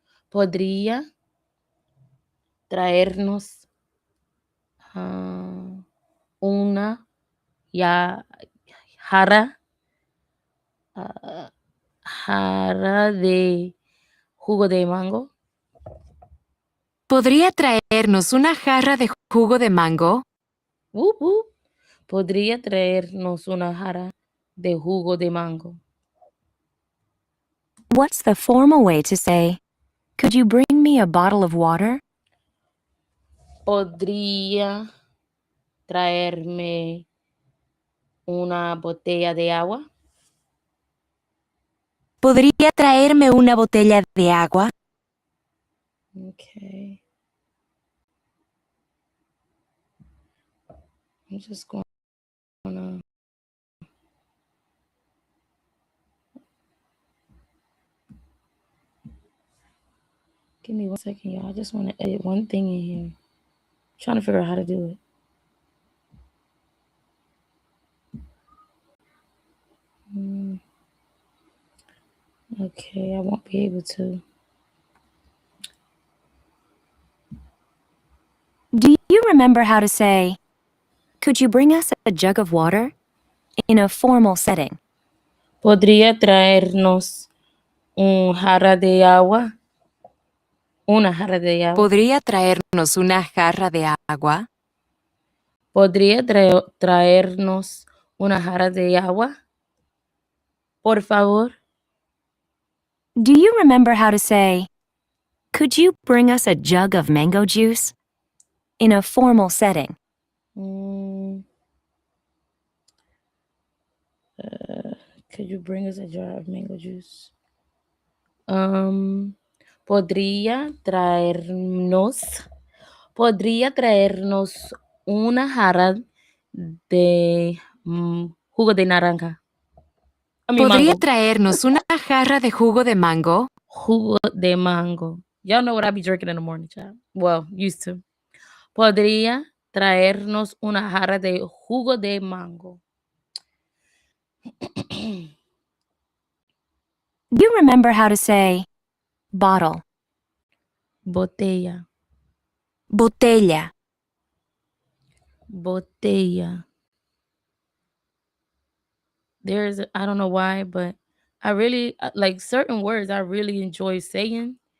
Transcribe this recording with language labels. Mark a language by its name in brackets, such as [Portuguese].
[Spanish] Podría traernos ah, una ya jarra, ah, jarra de jugo de mango. ¿Podría traernos una jarra de jugo de mango? [English] Whoop, whoop. [Spanish] Podría traernos una jarra de jugo de mango. [English] What's the formal way to say, "Could you bring me a bottle of water?" [Spanish] Podría traerme una botella de agua. ¿Podría traerme una botella de agua? [English] Okay. I'm just going to give me 1 second, y'all. I just want to edit one thing in here. I'm trying to figure out how to do it. Okay, I won't be able to. Do you remember how to say, "Could you bring us a jug of water?" in a formal setting? [Spanish] ¿Podría traernos un jarra de agua? Una jarra de agua. ¿Podría traernos una jarra de agua? ¿Podría traernos una jarra de agua? Por favor. [English] Do you remember how to say, "Could you bring us a jug of mango juice?" in a formal setting? Could you bring us a jar of mango juice? [Spanish] Podría traernos una jarra de jugo de naranja. ¿Podría Mango. traernos una jarra de jugo de mango? Jugo de mango. [English] Y'all know what I be drinking in the morning, child. Well, used to. [Spanish] Podría traernos una jarra de jugo de mango. [English] Do you remember how to say, bottle? [Spanish] Botella. Botella. Botella. [English] I don't know why, but I really like certain words I really enjoy saying.